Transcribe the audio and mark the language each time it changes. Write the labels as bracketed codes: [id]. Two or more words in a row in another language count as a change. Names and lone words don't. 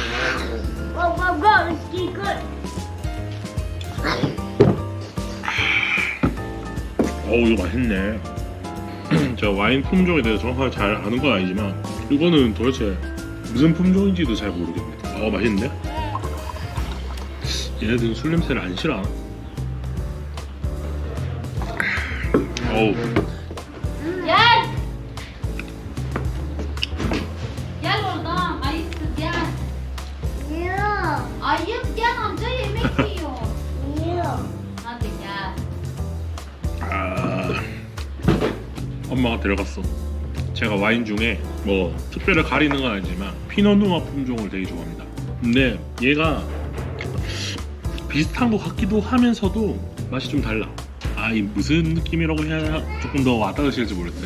[ko] 이거 맛있네. 제가 와인 품종에 대해서 정확하게 잘 아는 건 아니지만 이거는 도대체 무슨 품종인지도 잘 모르겠네. 맛있는데? 얘네들은 술 냄새를 안 싫어하나? [tr] Gel oradan ayıpsız gel. Ayıp gel amca yemek yiyor. Hadi gel. [ko] 엄마가 데려갔어. 제가 와인 중에 뭐 특별히 가리는 건 아니지만 피노누아 품종을 되게 좋아합니다. 근데 얘가 비슷한 것 같기도 하면서도 맛이 좀 달라. 이 무슨 느낌이라고 해야 조금 더 와닿으실지 모르겠어요.